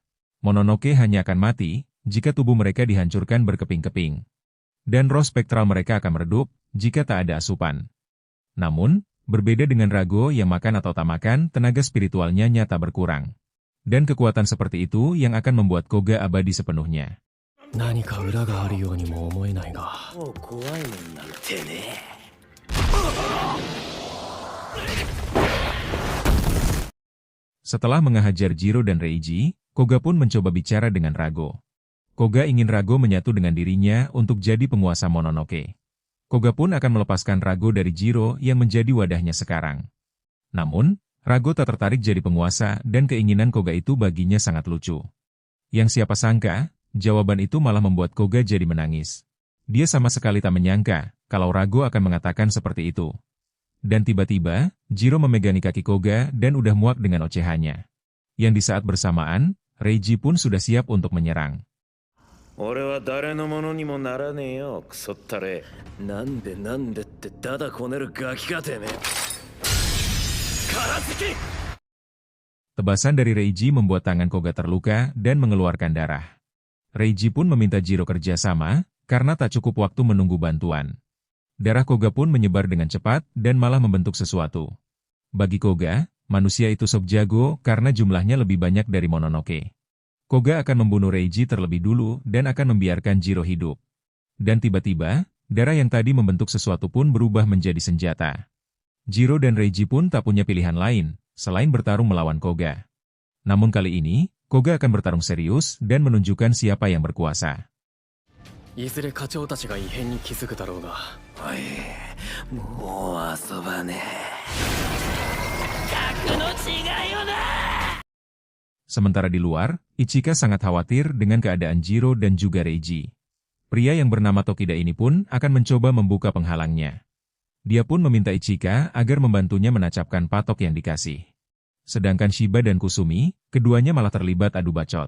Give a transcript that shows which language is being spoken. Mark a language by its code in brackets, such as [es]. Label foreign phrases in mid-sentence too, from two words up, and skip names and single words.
[id] Mononoke hanya akan mati, jika tubuh mereka dihancurkan berkeping-keping. Dan roh spektral mereka akan meredup, jika tak ada asupan. Namun, berbeda dengan Rago yang makan atau tak makan, tenaga spiritualnya nyata berkurang. Dan kekuatan seperti itu yang akan membuat Koga abadi sepenuhnya. [ja] 何か裏があるようにも思えないが。もう怖いもんなんてね。 [id] Setelah mengehajar Jiro dan Reiji, Koga pun mencoba bicara dengan Rago. Koga ingin Rago menyatu dengan dirinya untuk jadi penguasa Mononoke. Koga pun akan melepaskan Rago dari Jiro yang menjadi wadahnya sekarang. Namun, Rago tak tertarik jadi penguasa dan keinginan Koga itu baginya sangat lucu. Yang siapa sangka, jawaban itu malah membuat Koga jadi menangis. Dia sama sekali tak menyangka kalau Rago akan mengatakan seperti itu. Dan tiba-tiba, Jiro memegangi kaki Koga dan udah muak dengan ocehannya. Yang di saat bersamaan, Reiji pun sudah siap untuk menyerang. [ja] 俺は誰のものにもならねえよ、クソったれ。なんでってダダこねるガキかてめえ。空付き。 [id] Tebasan dari Reiji membuat tangan Koga terluka dan mengeluarkan darah. Reiji pun meminta Jiro kerjasama, karena tak cukup waktu menunggu bantuan. Darah Koga pun menyebar dengan cepat dan malah membentuk sesuatu. Bagi Koga, manusia itu sok jago karena jumlahnya lebih banyak dari Mononoke. Koga akan membunuh Reiji terlebih dulu dan akan membiarkan Jiro hidup. Dan tiba-tiba, darah yang tadi membentuk sesuatu pun berubah menjadi senjata. Jiro dan Reiji pun tak punya pilihan lain, selain bertarung melawan Koga. Namun kali ini, Koga akan bertarung serius dan menunjukkan siapa yang berkuasa. [ja] いずれ課長たちが異変に気づくだろうが。おい、もう遊ばねえ。格の違いよな。 [id] Sementara di luar, Ichika sangat khawatir dengan keadaan Jiro dan juga Reiji. Pria yang bernama Tokida ini pun akan mencoba membuka penghalangnya. Dia pun meminta Ichika agar membantunya menancapkan patok yang dikasih. Sedangkan Shiba dan Kusumi, keduanya malah terlibat adu bacot.